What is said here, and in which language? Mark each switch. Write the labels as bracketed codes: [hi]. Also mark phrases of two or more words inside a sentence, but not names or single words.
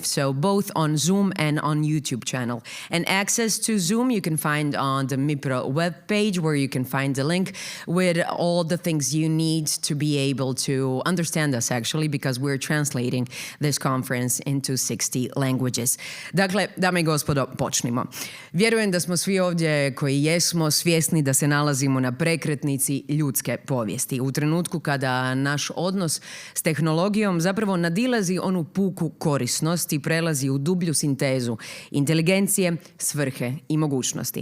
[en] So both on Zoom and on YouTube channel. And access to Zoom you can find on the Mipro webpage, where you can find the link with all the things you need to be able to understand us, actually, because we're translating this conference into 60 languages. [hr] Dakle, dame i gospodo, počnimo. Vjerujem da smo svi ovdje koji jesmo svjesni da se nalazimo na prekretnici ljudske povijesti. U trenutku kada naš odnos s tehnologijom zapravo nadilazi onu puku korisnost i prelazi u dublju sintezu inteligencije, svrhe i mogućnosti.